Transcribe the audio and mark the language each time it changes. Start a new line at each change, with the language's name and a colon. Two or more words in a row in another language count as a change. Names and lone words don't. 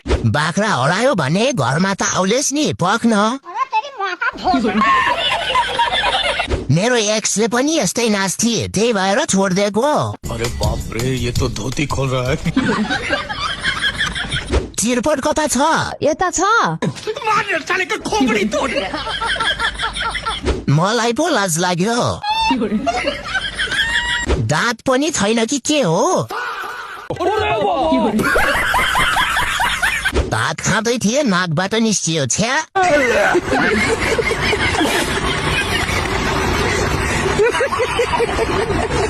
Nepali: बाख्रा हरायो भने घरमा त आउलेस् नि पख्न। मेरो एक्सले पनि यस्तै नाच्थे, त्यही भएर छोडिदिएको।
Hindi: अरे बाप रे, ये तो धोती खोल रहा है।
Nepali: चिरपट कता छ? यता छ। मलाई पो लाज लाग्यो। दाँत पनि छैन कि के हो? भात खाँदै थिए नाकबाट निस्कियो छ्या।